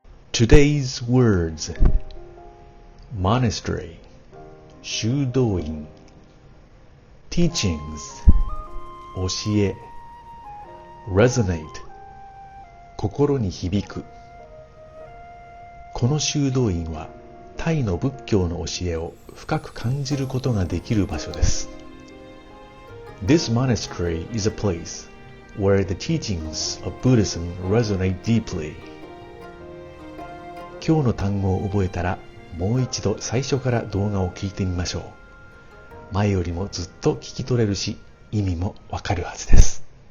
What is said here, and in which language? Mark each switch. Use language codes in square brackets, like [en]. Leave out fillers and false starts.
[en] Today's words: Monastery 修道院 Teachings 教え Resonate 心に響く。 [ja] この修道院はタイの仏教の教えを深く感じることができる場所です。 [en] This monastery is a place where the teachings of Buddhism resonate deeply. [ja] 今日の単語を覚えたら、もう一度最初から動画を聞いてみましょう。前よりもずっと聞き取れるし、意味もわかるはずです。